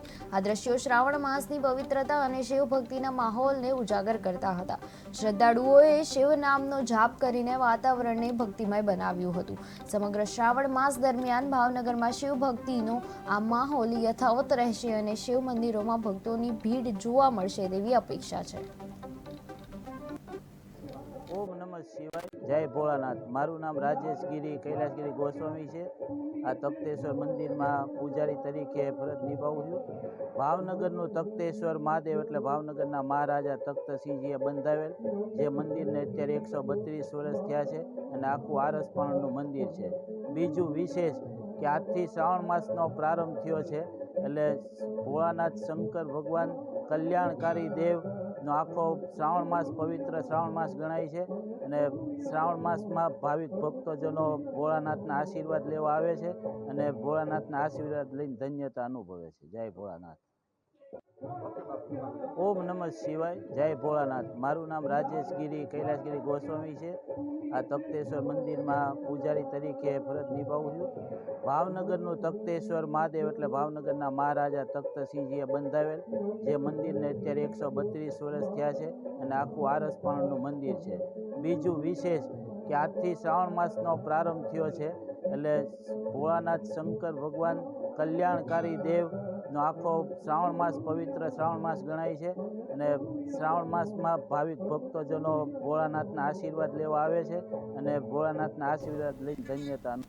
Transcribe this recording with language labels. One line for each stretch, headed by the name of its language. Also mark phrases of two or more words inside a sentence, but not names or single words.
Gujarati: આ દ્રશ્યો શ્રાવણ માસની પવિત્રતા અને શિવ ભક્તિના માહોલને ઉજાગર કરતા હતા। શ્રદ્ધાળુઓએ શિવ નામનો જાપ કરીને વાતાવરણને ભક્તિમય બનાવ્યું હતું। સમગ્ર શ્રાવણ માસ દરમિયાન ભાવનગરમાં શિવ ભક્તિનો આ માહોલ યથાવત રહેશે અને શિવ મંદિરોમાં ભક્તોની ભીડ જોવા મળશે તેવી અપેક્ષા છે।
Sanskrit: ओम नमः शिवाय।
Hindi: जय भोलानाथ।
Gujarati: મારું નામ રાજેશ ગિરી કૈલાશગિરી ગોસ્વામી હૈ। આ તખ્તેશ્વર મંદિર મેં પૂજારી તરીકે ફરજ નિભાવું છું। ભાવનગરનું તખ્તેશ્વર મહાદેવ એટલે ભાવનગરના મહારાજા તખ્ત સિંહજીએ બંધાવેલ જે મંદિરને અત્યારે 132 વર્ષ થયા છે અને આખું આરસપાણનું મંદિર છે। બીજું વિશેષ કે આજથી શ્રાવણ માસનો પ્રારંભ થયો છે એટલે ભોલાનાથ શંકર ભગવાન કલ્યાણકારી દેવ નો આખો શ્રાવણ માસ પવિત્ર શ્રાવણ માસ ગણાય છે અને શ્રાવણ માસ મેં ભાવિક ભક્તજનો ભોલાનાથના આશીર્વાદ લેવા આવે છે અને ભોલાનાથના આશીર્વાદ લઈને ધન્યતા અનુભવે છે।
Hindi: जय भोलानाथ।
Sanskrit: ओम नमः शिवाय।
Hindi: जय भोलानाथ।
Gujarati: મારું નામ રાજેશ ગિરી કૈલાશગિરી ગોસ્વામી હૈ। આ તખ્તેશ્વર મંદિર મેં પૂજારી તરીકે ફરજ નિભાવું છું। ભાવનગરનું તખ્તેશ્વર મહાદેવ એટલે ભાવનગરના મહારાજા તખ્ત સિંહજીએ બંધાવેલ જે મંદિરને અત્યારે 132 વર્ષ થયા છે અને આખું આરસપાણનું મંદિર છે। બીજું વિશેષ કે આજથી શ્રાવણ માસનો પ્રારંભ થયો છે એટલે ભોલાનાથ શંકર ભગવાન કલ્યાણકારી દેવ નો આખો શ્રાવણ માસ પવિત્ર શ્રાવણ માસ ગણાય છે અને શ્રાવણ માસ મેં ભાવિક ભક્તજનો ભોલાનાથના આશીર્વાદ લેવા આવે છે અને ભોલાનાથના આશીર્વાદ લઈને ધન્યતા